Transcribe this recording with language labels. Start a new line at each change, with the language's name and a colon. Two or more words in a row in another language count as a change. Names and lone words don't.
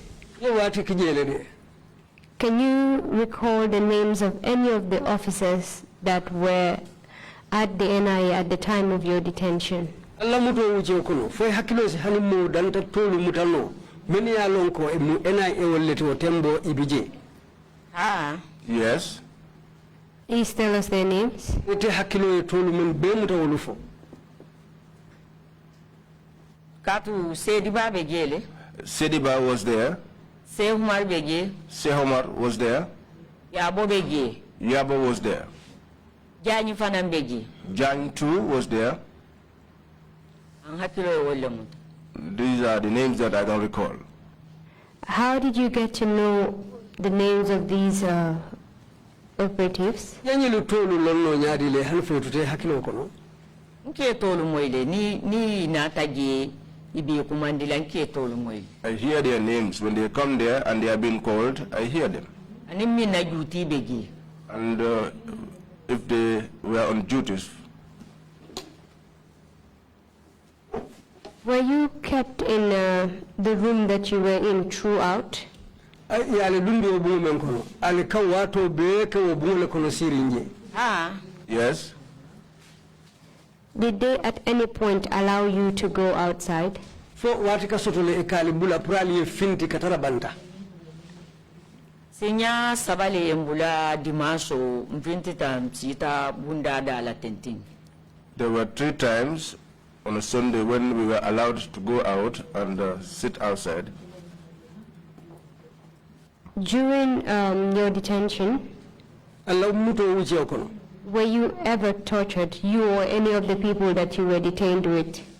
English: Can you recall the names of any of the officers that were at the NIA at the time of your detention?
Mandingo: Allah muto uje kono fo hakilo si hani mo danta tolu mutano meni ya lonko e mu NIA wolleti o tembo ibije. Ah.
English: Yes. Please tell us their names.
Mandingo: Ete hakilo e tolu mun be muta wolufo. Katu Sediba begele.
English: Sediba was there.
Mandingo: Sehumar bege.
English: Sehomar was there.
Mandingo: Yabo bege.
English: Yabo was there.
Mandingo: Jani fanam bege.
English: Jan too was there. These are the names that I don't recall. How did you get to know the names of these operatives?
Mandingo: Yanyilu tolu lonno nyadi le hanfo tute hakilo kono. Nke tolu moile ni nataje ibi kumandila nke tolu moile.
English: I hear their names when they come there and they are being called. I hear them.
Mandingo: Animi na duty bege.
English: And if they were on duties. Were you kept in the room that you were in throughout? Yes. Did they at any point allow you to go outside?
Mandingo: Sinya sabale embula dimaso mvinti sita bunda dala tenting.
English: There were 3 times on a Sunday when we were allowed to go out and sit outside. During your detention, were you ever tortured, you or any of the people that you were detained with?